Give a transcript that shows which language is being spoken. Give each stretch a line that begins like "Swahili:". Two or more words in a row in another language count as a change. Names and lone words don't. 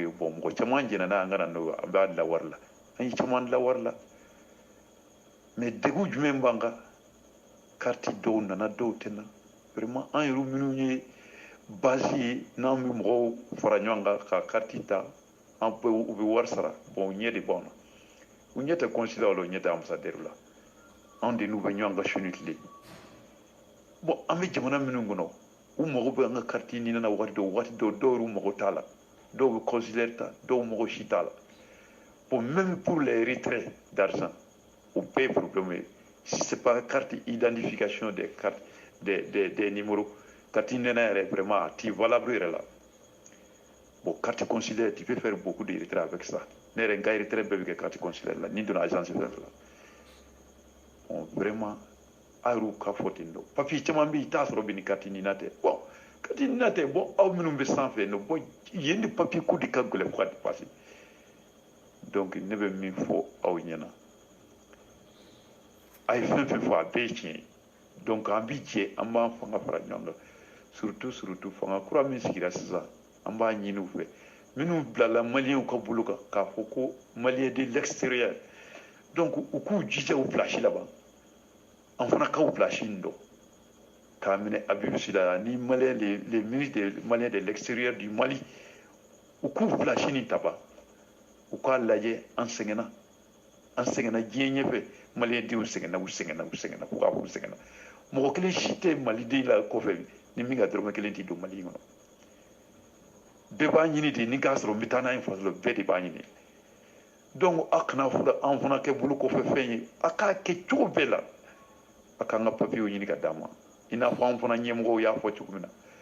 Bambara: bon mɔgɔ caman jɛnna n'a an ka na n'o an b'a dilan wari la an ye caman dilan wari la mais degun jumɛn b'an kan carte dɔw nana dɔw tɛ na vraiment an yɛrɛ minnu ye base ye n'an bɛ mɔgɔw fara ɲɔgɔn kan ka carte ta an bɛ u bɛ wari sara bon ɲɛ de b'anw na u ɲɛ tɛ consulat la u ɲɛ tɛ ambassadeur la anw de n'u bɛ ɲɔgɔn ka su ni tile bon an bɛ jamana minnu kɔnɔ u mago bɛ an ka carte ɲini na waati dɔw dɔw yɛrɛ mago t'a la dɔw bɛ consulaire ta dɔw mago si t'a la bon
French: même pour les retraits d'argent
Bambara: o bɛɛ ye problème ye
French: si c'est pas carte identification des cartes des numéros carte
Bambara: nena yɛrɛ vraiment a ti valable yɛrɛ la
French: bon carte consulaire tu peux faire beaucoup de retraits avec ça
Bambara: ne yɛrɛ n ka retrait bɛɛ bɛ kɛ
French: carte consulaire
Bambara: la ni donna agence fɛn fɛn la bon vraiment a y'u ka fɔ ten dɔn papier caman bɛ yen i t'a sɔrɔ bi ni carte nina tɛ bon carte nina tɛ bon aw minnu bɛ sanfɛ yen nɔ bon yen de papier ko de ka gɛlɛn fo ka dépasser donc ne bɛ min fɔ aw ɲɛna a ye fɛn fɛn fɔ a bɛɛ ye tiɲɛ ye donc an bi jɛ an b'an fanga fara ɲɔgɔn kan surtout fanga kura min sigira sisan an b'a ɲini u fɛ minnu bilala maliyɛnw ka bolo kan k'a fɔ ko
French: maliyɛn de l'extérieur
Bambara: donc u k'u jija u place laban an fana k'u place in dɔn k'a minɛ Abibu Sila ni maliyɛn
French: les ministres des maliyɛns de l'extérieur du Mali
Bambara: u k'u place nin ta ban u k'a lajɛ an sɛgɛnna diɲɛ ɲɛfɛ maliyɛn denw sɛgɛnna fo k'a fɔ u sɛgɛnna mɔgɔ kelen si tɛ maliden la kɔfɛ ni min ka dɔrɔmɛ kelen tɛ don Mali kɔnɔ bɛɛ b'a ɲini de ni k'a sɔrɔ n bɛ taa n'a ye faso la bɛɛ de b'a ɲini donc a kana an fana kɛ bolo kɔfɛ fɛn ye a k'a kɛ cogo bɛɛ la a k'an ka papiyew ɲini ka d'an ma i n'a fɔ an fana ɲɛmɔgɔw y'a fɔ cogo min